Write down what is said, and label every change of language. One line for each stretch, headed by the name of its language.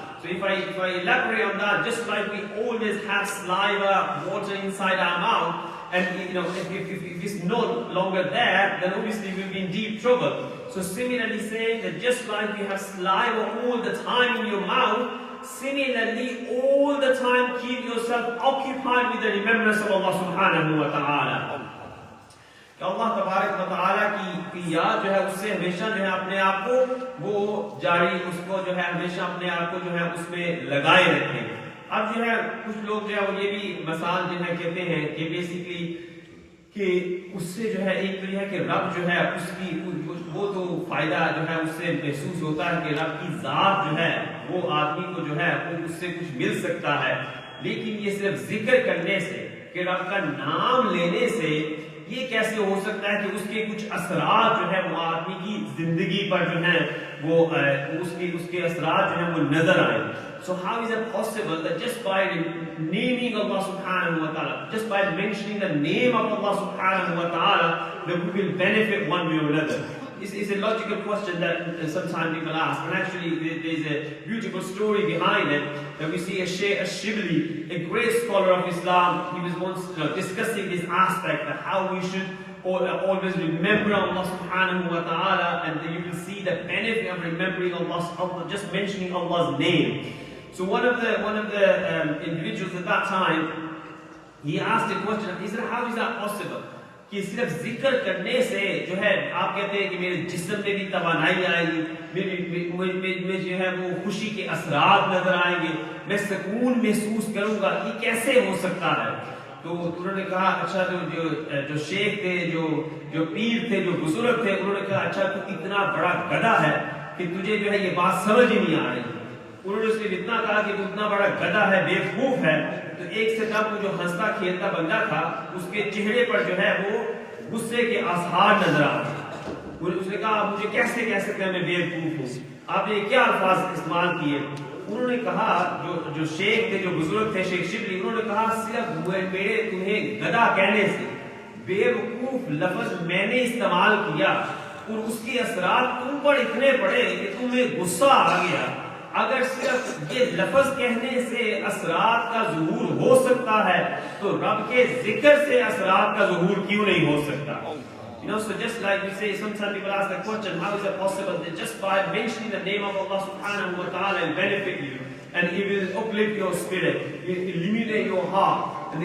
English: So if I elaborate on that, just like we always have saliva, water inside our mouth, and you know, if it's no longer there, then obviously we'll be in deep trouble. So similarly saying that just like you have saliva all the time in your mouth, similarly all the time keep yourself occupied with the remembrance of Allah subhanahu wa ta'ala.
Urdu: کہ اللہ تبارک و تعالیٰ کی یاد جو ہے اس سے ہمیشہ جو ہے اپنے آپ کو وہ جاری, اس کو جو ہے ہمیشہ اپنے آپ کو جو ہے اس میں لگائے رکھیں. اب جو ہے کچھ لوگ جو ہے وہ یہ بھی مثال جو ہے کہتے ہیں کہ بیسیکلی کہ اس سے جو ہے ایک تو یہ ہے کہ رب جو ہے اس کی وہ تو فائدہ جو ہے اس سے محسوس ہوتا ہے کہ رب کی ذات جو ہے وہ آدمی کو جو ہے وہ اس سے کچھ مل سکتا ہے, لیکن یہ صرف ذکر کرنے سے کہ رب کا نام لینے سے یہ کیسے ہو سکتا ہے کہ اس کے کچھ اثرات جو ہے وہ آدمی کی زندگی پر جو ہے وہ اس کے اثرات جو ہیں وہ نظر آئیں.
English: So how is it possible that just by naming Allah subhanahu wa ta'ala, just by mentioning the name of Allah subhanahu wa ta'ala, that we will benefit one way or another? it's a logical question that sometimes people ask, and actually there's a beautiful story behind it. That we see a Shaykh Shibli, a great scholar of Islam. He was once discussing this aspect of how we should always remember Allah subhanahu wa ta'ala, and you will see the benefit of remembering Allah, just mentioning Allah's name. So one of the individuals at that time, he asked a question. He said, how is that possible?
Urdu: کہ صرف ذکر کرنے سے جو ہے آپ کہتے ہیں کہ میرے جسم میں بھی توانائی آئے گی, میں جو ہے وہ خوشی کے اثرات نظر آئیں گے, میں سکون محسوس کروں گا, یہ کیسے ہو سکتا ہے؟ تو انہوں نے کہا اچھا جو شیخ تھے, جو پیر تھے, جو بزرگ تھے, انہوں نے کہا اچھا تو اتنا بڑا گدھا ہے کہ تجھے جو ہے یہ بات سمجھ ہی نہیں آ رہی. انہوں نے اس نے اتنا کہا کہ تو اتنا بڑا گدھا ہے, بیوقوف ہے. تو ایک سے کم جو ہنستا کھیلتا بندہ تھا, اس کے چہرے پر جو ہے وہ غصے کے آثار نظر آتے. اس نے کہا مجھے کیسے کہہ سکتے ہیں میں بیوقوف ہوں, آپ نے کیا الفاظ استعمال کیے؟ انہوں نے کہا جو شیخ تھے, جو بزرگ تھے شیخ شبلی, انہوں نے کہا صرف میرے تمہیں گدھا کہنے سے بیوقوف لفظ میں نے استعمال کیا اور اس کے اثرات تم پر اتنے پڑے کہ تمہیں غصہ آ گیا. اگر صرف یہ لفظ کہنے سے اثرات کا ظہور ہو سکتا ہے تو رب کے ذکر سے اثرات کا ظہور کیوں نہیں ہو سکتا؟
English: So just like we say, sometimes people ask the question, how is it possible that just by mentioning the name of Allah subhanahu wa ta'ala will benefit you, and it will uplift your spirit, it will illuminate your heart.